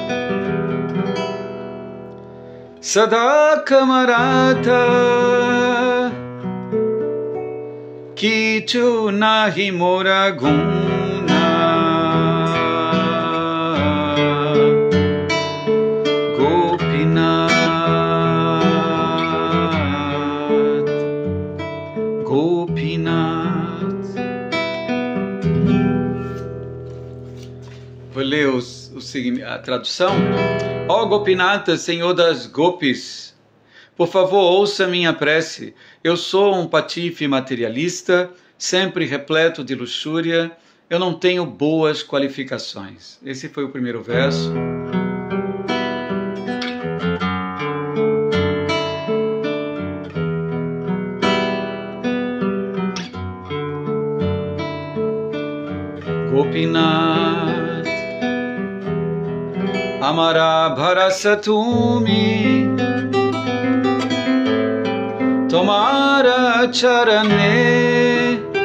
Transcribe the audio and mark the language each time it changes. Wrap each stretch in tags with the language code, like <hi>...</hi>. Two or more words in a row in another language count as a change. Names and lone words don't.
<bn>সদা কামরত, কিছু নাহি মোর গুণ, Gopinath, Gopinath.</bn> <pt>Vou ler a tradução. Ó Gopinath, Senhor das Gopis, por favor, ouça minha prece. Eu sou um patife materialista, sempre repleto de luxúria. Eu não tenho boas qualificações. Esse foi o primeiro verso.</pt> <bn>Gopinath, আমার ভরসা তুমি, তোমার চরণে,</bn>